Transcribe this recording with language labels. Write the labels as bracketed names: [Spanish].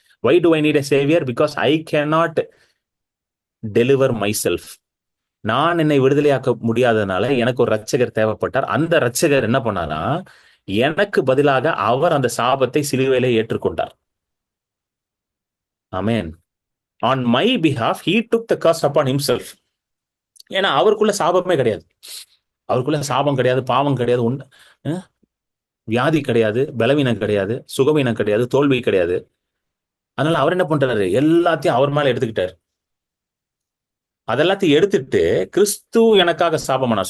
[English] Why do I need a saviour? Because I cannot deliver myself. [Tamil] நான் என்னை விடுதலையாக்க முடியாததுனால எனக்கு ஒரு ரட்சகர் தேவைப்பட்டார். அந்த ரட்சகர் என்ன பண்ணாரா, எனக்கு பதிலாக அவர் அந்த சாபத்தை சிலுவையிலே ஏற்றுக்கொண்டார். ஆமென். [English] On my behalf, he took the curse upon himself. [Tamil] ஏன்னா அவருக்குள்ள சாபமே கிடையாது. அவருக்குள்ள சாபம் கிடையாது, பாவம் கிடையாது, வியாதி கிடையாது, பலவீனம் கிடையாது, சுகவீனம் கிடையாது, தோல்வி கிடையாது. அதனால அவர் என்ன பண்றாரு, எல்லாத்தையும் அவர் மேல எடுத்துக்கிட்டாரு. அதெல்லாத்தையும் எடுத்துட்டு கிறிஸ்து எனக்காக சாபமானார்.